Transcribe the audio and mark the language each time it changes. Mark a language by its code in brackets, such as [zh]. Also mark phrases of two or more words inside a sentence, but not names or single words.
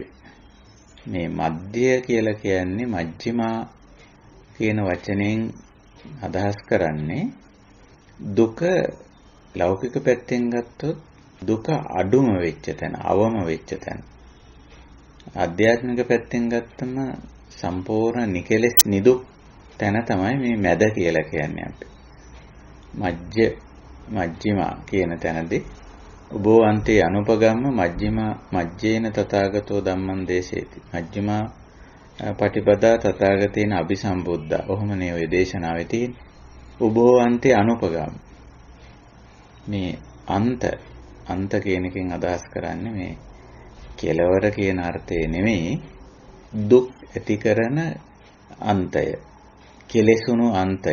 [si] මේ මධ්‍ය කියලා කියන්නේ මජ්ක්‍ධිමා කියන වචනයෙන් අදහස් කරන්නේ දුක ලෞකික පැත්තෙන් ගත්තොත් දුක අඩුම වෙච්ච තැන, අවම වෙච්ච තැන. ආධ්‍යාත්මික පැත්තෙන් ගත්තම සම්පූර්ණ නිකලෙස් නිදුක් තැන තමයි මේ මැද කියලා කියන්නේ අපි. මජ්ක්‍ධිමා කියන තැනදී [pi] උබෝ අන්තේ අනුපගම්ම මජ්ජේන තථාගතෝ ධම්මං දේශේති. මජ්ක්‍ධිමා පටිපදා තථාගතේන අபிසම්බුද්ධා. [si] ඔහොමනේ ඔය දේශනාවේ තියෙන්නේ. [pi] උබෝ අන්තේ අනුපගම්ම. [si] මේ අන්ත කියන එකෙන් අදහස් කරන්නේ මේ කෙලවර කියන අර්ථය නෙමෙයි, දුක් ඇති කරන අන්තය, කෙලෙසුණු අන්තය.